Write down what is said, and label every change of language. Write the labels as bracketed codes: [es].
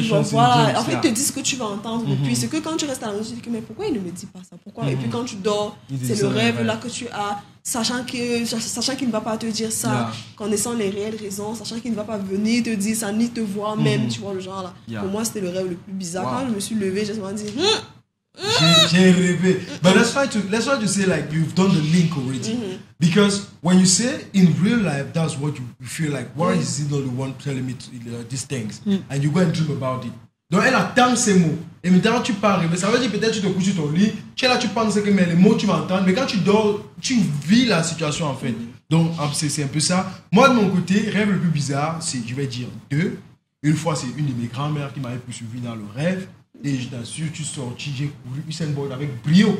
[fr] Voilà, en fait, il te dit ce que tu vas entendre depuis. C'est que quand tu restes à la maison, tu te dis que mais pourquoi il ne me dit pas ça? Pourquoi? Et puis quand tu dors, c'est le rêve là que tu as, sachant qu'il ne va pas te dire ça, connaissant les réelles raisons, sachant qu'il ne va pas venir te dire ça, ni te voir même, tu vois le genre là. Pour moi, c'était le rêve le plus bizarre. Quand je me suis levée, j'ai seulement dit... J'ai rêvé. [en] But let's try to say like you've done the link already. Because when you say in real life, that's what you feel like. Why is he not the one telling me these things? And you go and dream about it. [fr] Donc elle attend ces mots. Et maintenant tu pars rêver. Ça veut dire peut-être tu te couches sur ton lit, tu es là, tu penses que mais les mots tu vas entendre, mais quand tu dors, tu vis la situation en fait. Donc c'est un peu ça. Moi de mon côté, rêve le plus bizarre, c'est, je vais dire 2. Une fois, c'est une de mes grand-mères qui m'avait poursuivi dans le rêve. Et je t'assure, tu sortis, j'ai couru Usain Bolt avec brio.